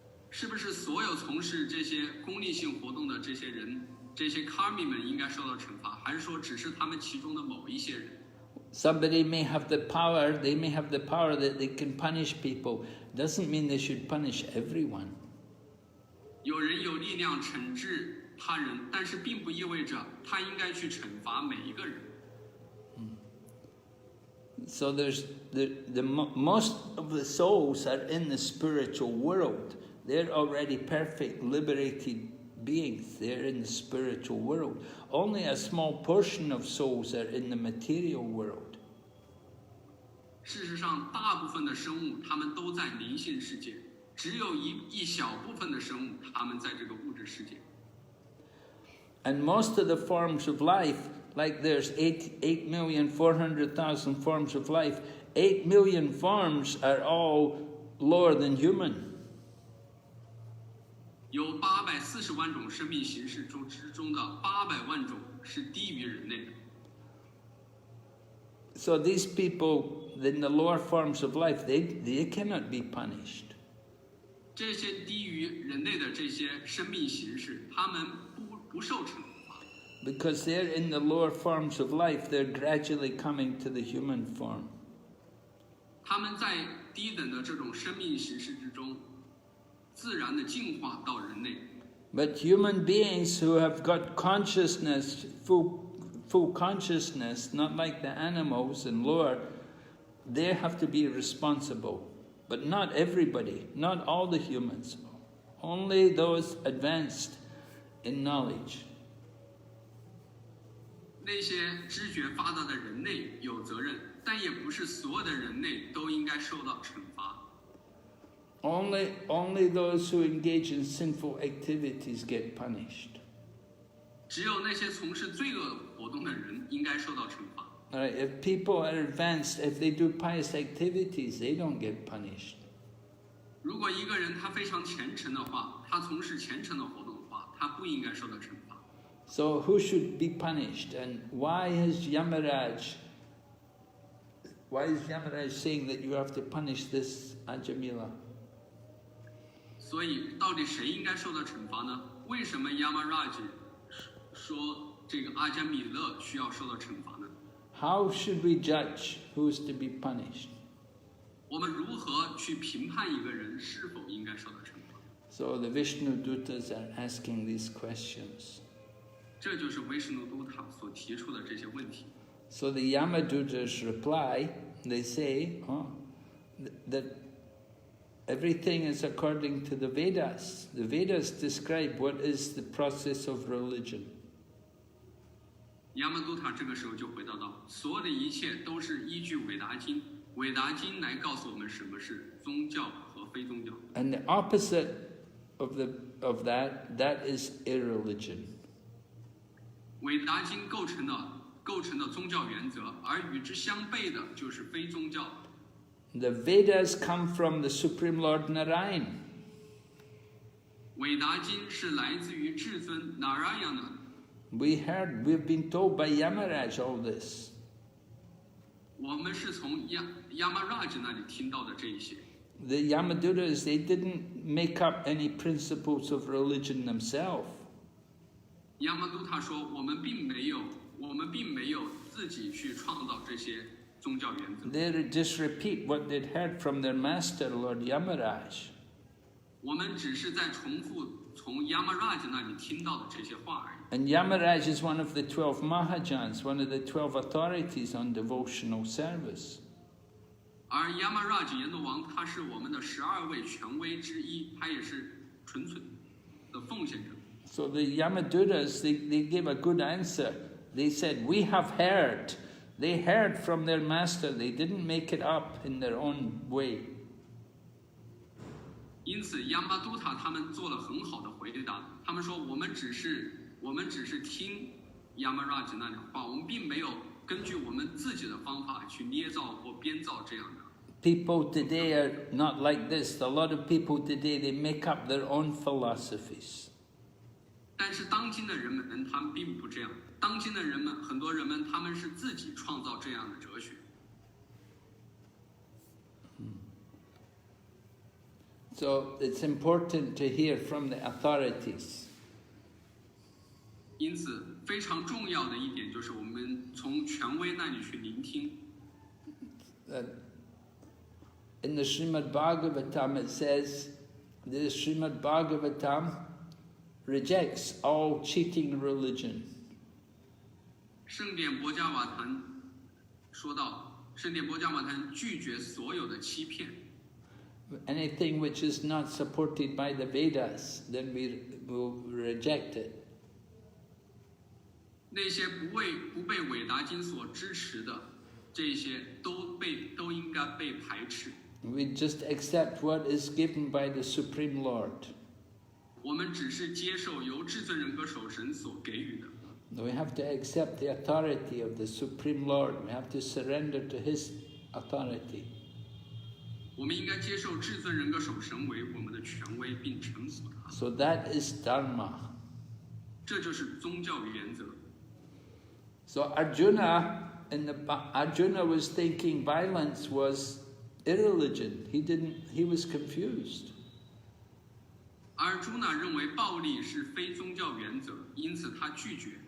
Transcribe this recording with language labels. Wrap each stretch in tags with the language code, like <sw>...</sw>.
<zh>是不是所有从事这些功利性活动的这些人，这些 karmi 们应该受到惩罚，还是说只是他们其中的某一些人？</zh> <en>Somebody may have the power, they may have the power that they can punish people. Doesn't mean they should punish everyone.</en> <zh>有人有力量惩治他人，但是并不意味着他应该去惩罚每一个人。</zh> <en>So there's most of the souls are in the spiritual world. They're already perfect, liberated beings. They're in the spiritual world. Only a small portion of souls are in the material world.</en> <zh>事实上，大部分的生物他们都在灵性世界，只有一小部分的生物他们在这个物质世界。</zh> <en>And most of the forms of life, like there's 8,400,000 forms of life, 8 million forms are all lower than human.</en> <zh>有840万种生命形式之中的800万种是低于人类的。</zh> <en>So these people in the lower forms of life, they cannot be punished.</en> <zh>这些低于人类的这些生命形式，他们不受惩罚。</zh> <en>Because they're in the lower forms of life, they're gradually coming to the human form.</en> <zh>他们在低等的这种生命形式之中，自然的进化到人类。</zh> <en>But human beings who have got consciousness, full consciousness, not like the animals and lower, they have to be responsible. But not everybody, not all the humans, only those advanced in knowledge.</en> <zh>那些知觉发达的人类有责任，但也不是所有的人类都应该受到惩罚。</zh> <en>Only those who engage in sinful activities get punished.</en> <zh>只有那些从事罪恶活动的人应该受到惩罚。</zh> <en>Alright, if people are advanced, if they do pious activities, they don't get punished.</en> <zh>如果一个人他非常虔诚的话，他从事虔诚的活动的话，他不应该受到惩罚。</zh> <en>So who should be punished? And why is Yamaraj saying that you have to punish this Ajāmila?</en> <zh>所以，到底谁应该受到惩罚呢？为什么 Yamaraj 说这个阿迦米勒需要受到惩罚呢？</zh> <en>How should we judge who's to be punished?</en> <zh>我们如何去评判一个人是否应该受到惩罚？</zh> <en>So the Vishnu Dutas are asking these questions.</en> <zh>这就是维什努都塔所提出的这些问题。</zh> <en>So the Yamadutas reply, they say, that everything is according to the Vedas. The Vedas describe what is the process of religion.</en> <zh>亚玛都塔这个时候就回答到，所有的一切都是依据韦达经，韦达经来告诉我们什么是宗教和非宗教。</zh> <en>And the opposite of that is irreligion.</en> <zh>韦达经构成的宗教原则，而与之相悖的就是非宗教。</zh> <en>The Vedas come from the Supreme Lord Narayan.</en> <zh>韦达经是来自于至尊 Narayana。</zh> <en>We've been told by Yamaraj all this.</en> <zh>我们是从Yamaraj 那里听到的这一些。</zh> <en>the Yamaduras, they didn't make up any principles of religion themselves.</en> <zh>亚麻都他说，我们并没有自己去创造这些宗教原则。</zh> <en>They just repeat what they'd heard from their master, Lord Yamaraj.</en> <zh>我们只是在重复从 Yamaraj 那里听到的这些话而已。</zh> <en>And Yamaraj is one of the 12 Mahajans, one of the 12 authorities on devotional service.</en> <zh>而 Yamaraj 阎罗王他是我们的12位权威之一，他也是纯粹的奉献者。</zh> <en>So the Yamaduras, they gave a good answer. They said, we have heard. They heard from their master. They didn't make it up in their own way.</en> <zh>因此，亚麻都塔他们做了很好的回答。他们说，我们只是听 Yamaraj 那里的话，我们并没有根据我们自己的方法去捏造或编造这样的。</zh> <en>People today are not like this. A lot of people today, they make up their own philosophies.</en> <zh>但是当今的人们，他们并不这样。当今的人们，很多人们，他们是自己创造这样的哲学。</zh> <en>So it's important to hear from the authorities.</en> <zh>因此，非常重要的一点就是我们从权威那里去聆听。</zh> <en>In the Srimad Bhagavatam, it says, the Srimad Bhagavatam rejects all cheating religion.</en> <zh>圣典博伽瓦坛说到，圣典博伽瓦坛拒绝所有的欺骗。</zh> <en>Anything which is not supported by the Vedas, then we will reject it.</en> <zh>那些不被韦达经所支持的，这些都应该被排斥。</zh> <en>We just accept what is given by the Supreme Lord.</en> <zh>我们只是接受由至尊人格守神所给予的。</zh> <en>We have to accept the authority of the Supreme Lord. We have to surrender to His authority.</en> <zh>我们应该接受至尊人格守神为我们的权威，并臣服他。</zh> <en>So that is Dharma.</en> <zh>这就是宗教原则。</zh> <en>So Arjuna was thinking violence was irreligion. He was confused.</en> <zh>而朱娜认为暴力是非宗教原则，因此他拒绝</zh>